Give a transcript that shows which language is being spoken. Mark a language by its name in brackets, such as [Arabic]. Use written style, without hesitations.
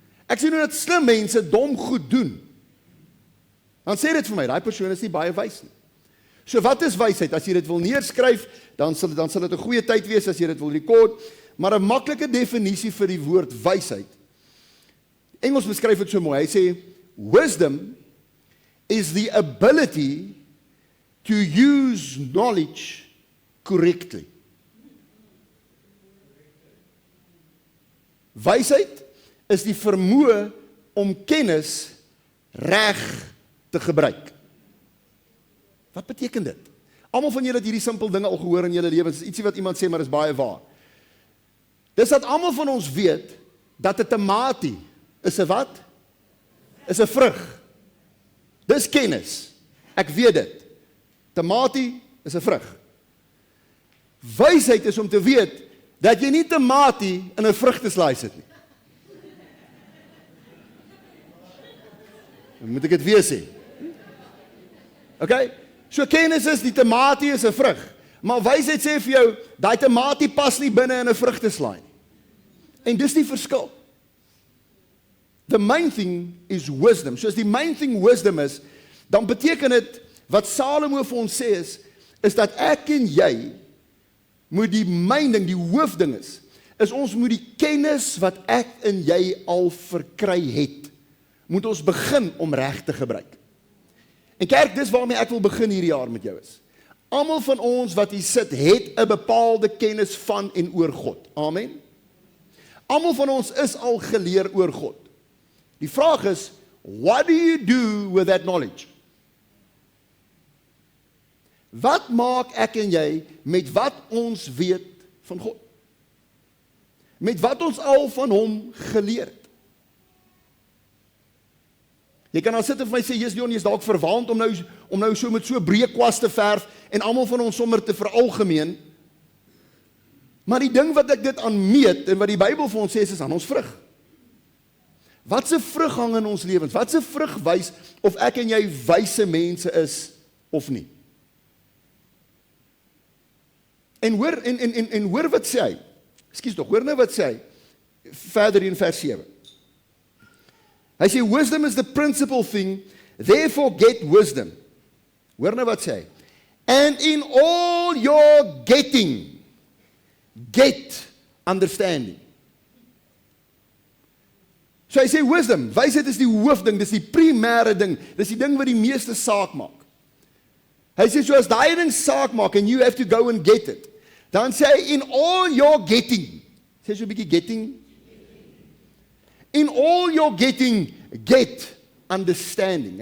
[Afrikaans] Ek sien hoe dat slim mense dom goed doen. Dan sê dit vir my, daai persoon is nie baie wys nie. So wat is wysheid? As jy dit wil neerskryf, dan sal dit 'n goeie tyd wees as jy dit wil rekord, maar 'n maklike definisie vir die woord wysheid. Engels beskryf dit so mooi. Hy sê, [English] wisdom is the ability to use knowledge correctly. [Afrikaans] Wysheid is die vermoë om kennis reg te gebruik. Wat beteken dit? Almal van julle het hierdie simpel dinge al gehoor in julle lewens. Dis ietsie wat iemand sê, maar is baie waar. Dis dat almal van ons weet dat 'n tamatie is 'n wat? Is 'n vrug. Dis kennis. Ek weet dit. Tamatie is 'n vrug. Wysheid is om te weet dat jy nie tamatie in 'n vrugteslaai sit nie. Dan moet ek dit weer sê. Okay? So kennis is, die tamatie is 'n vrug. Maar wysheid sê vir jou, daai tamatie pas nie binne in 'n vrugteslaai nie. En dis die verskil. [English] The main thing is wisdom. [Afrikaans] So as die [English] main thing wisdom [Afrikaans] is, dan beteken dit, wat Salomo vir ons sê is dat ek en jy moet die main ding, die hoofding is ons moet die kennis wat ek en jy al verkry het, moet ons begin om reg te gebruik. En kerk, dis waarmee ek wil begin hierdie jaar met jou is. Almal van ons wat hier sit, het 'n bepaalde kennis van en oor God. Amen. Almal van ons is al geleer oor God. Die vraag is, [English] what do you do with that knowledge? [Afrikaans] Wat maak ek en jy met wat ons weet van God? Met wat ons al van hom geleer het? Jy kan al sit en vir my sê, Jesus Leon, jy is dalk verwaand om nou so met so breë kwas te verf en almal van ons sommer te veralgemeen. Maar die ding wat ek dit aan meet en wat die Bybel vir ons sê is aan ons vrug. Wat se vrug hang in ons lewens? Wat se vrug wys of ek en jy wyse mense is of nie? En hoor wat sê hy? Ekskuus tog, hoor nou wat sê hy? Verder in vers 7. Hy sê, [English] wisdom is the principal thing, therefore get wisdom. [Afrikaans] Hoor nou wat sê hy? [English] And in all your getting, get understanding. [Afrikaans] So hy sê wisdom, wysheid is die hoofding, dis die primêre ding, dis die ding wat die meeste saak maak. Hy sê, so as daai ding saak maak, [English] and you have to go and get it, [Afrikaans] dan sê hy, in all your getting, sê so 'n bietjie getting, [English] in all your getting, get understanding.